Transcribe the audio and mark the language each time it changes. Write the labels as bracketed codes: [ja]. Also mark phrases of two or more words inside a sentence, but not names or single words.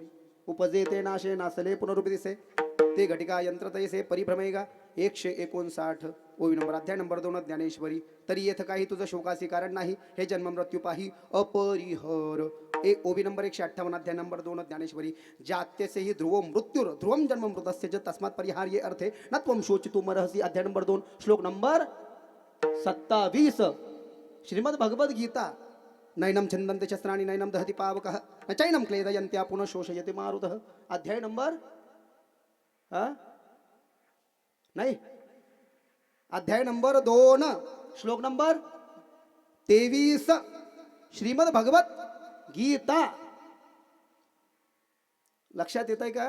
[mr] उपजे ते नाशे नासले पुनरुपदिसे ते घटिका यंत्र तैसे परिभ्रमेगा 159 ओबी नंबर अध्याय नंबर 2 ज्ञानेश्वरी. तरी येथ काही तुझं शोकासी कारण नाही, हे जन्म मृत्यू पाही अपरिहर. ओबी नंबर 158 अध्याय नंबर 2 ज्ञानेश्वरी. [sa] जात्यसे ही ध्रुव मृत्युर ध्रुवम जन्म मृतस्य च तस्मात् परिहार्ये अर्थे न त्वं शोचितुम अर्हसि. [mr] अध्याय नंबर 2 श्लोक नंबर 27 श्रीमद भगवद गीता. [sa] नैनम छंदन्ते शस्त्राणि नैनम दहति पावकः न चैनम क्लेदयन्त्या पुनः शोषयति मारुतः. [mr] अध्याय नंबर नाही, अध्याय नंबर 2 श्लोक नंबर 23 श्रीमद भगवत गीता. लक्षात येत आहे का?